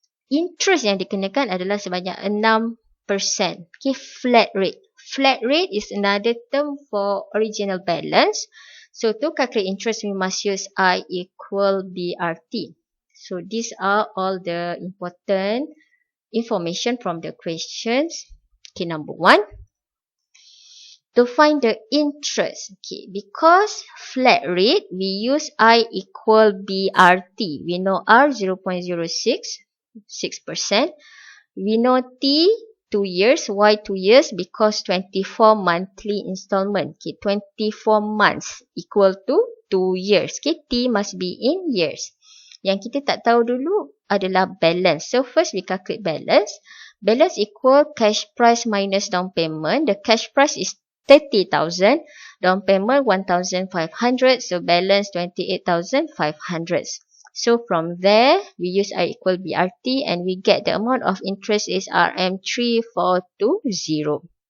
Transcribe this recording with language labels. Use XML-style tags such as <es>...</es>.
<ms>Interest yang dikenakan adalah sebanyak 6%.</ms> <en>Okay, flat rate. Flat rate is another term for original balance. So, to calculate interest, we must use I equal BRT. So, these are all the important information from the questions. Okay, number 1. To find the interest. Okay, because flat rate, we use I equal BRT. We know R 0.06, 6%. We know T 2 years. Why 2 years? Because 24 monthly installment. Okay, 24 months equal to 2 years. Okay, T must be in years.</en> <ms>Yang kita tak tahu dulu adalah balance.</ms> <en>So, first we calculate balance. Balance equal cash price minus down payment. The cash price is 30,000. Down payment 1,500. So, balance 28,500. So, from there, we use I equal BRT and we get the amount of interest is RM3420.</en>